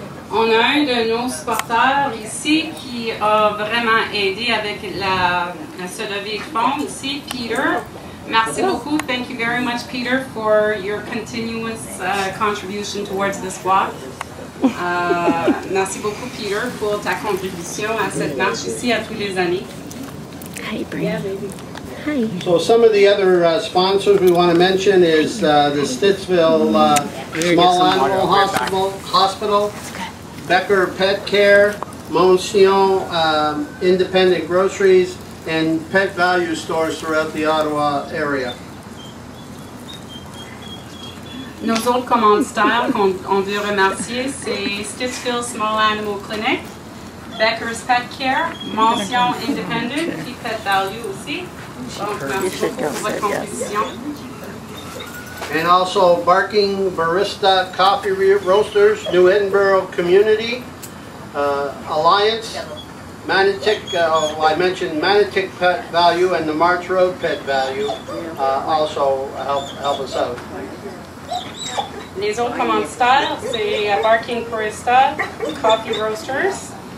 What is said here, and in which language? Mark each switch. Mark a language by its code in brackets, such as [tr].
[fr] On a un de nos supporters ici qui a vraiment aidé avec ce levée de fonds ici, Peter. Merci beaucoup. [en] Thank you very much, Peter, for your continuous contribution towards this walk. [fr] Merci beaucoup, Peter, pour ta contribution à cette marche ici à tous les années. [en] Hi, Brian. Hi. So some of the other sponsors we want to mention is the Stittsville Small Animal Hospital, Becker Pet Care, Monsieur Independent Groceries, and Pet Value stores throughout the Ottawa area. [fr] Nos autres commanditaires qu'on veut remercier, c'est Stittsville Small Animal Clinic, Becker's Pet Care, Mention Independent, puis Pet Value aussi. Donc, merci beaucoup pour votre contribution. [en] And also Barking Barista Coffee Roasters, New Edinburgh Community Alliance, Manotick, I mentioned Manotick Pet Value and the March Road Pet Value also help us out. [fr] Les autres commanditaires, c'est Barking Barista, Coffee Roasters,